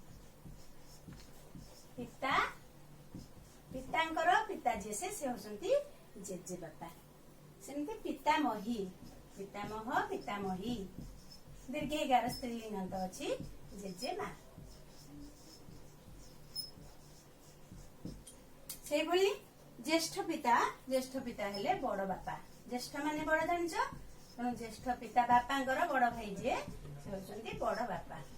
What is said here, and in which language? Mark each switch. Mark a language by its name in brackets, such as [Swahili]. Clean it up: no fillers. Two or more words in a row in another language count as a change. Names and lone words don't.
[Odia] ପିତା ପିତାଙ୍କର ପିତା ଯେ ସେ ହେଉଛନ୍ତି ଜେଜେ ବାପା ସେମିତି ପିତାମହୀ ପିତାମହ ପିତାମହୀ ଦୀର୍ଘ 11 ସ୍ତ୍ରୀଲିଙ୍ଗାନ୍ତ ଅଛି ଜେଜେ ମା ସେ ଭଳି ଜ୍ୟେଷ୍ଠ ପିତା ହେଲେ ବଡ଼ ବାପା ଜ୍ୟେଷ୍ଠ ମାନେ ବଡ଼ ଜାଣିଛ ତେଣୁ ଜ୍ୟେଷ୍ଠ ପିତା ବାପାଙ୍କର ବଡ଼ ଭାଇ ଯେ ସେ ହେଉଛନ୍ତି ବଡ଼ ବାପା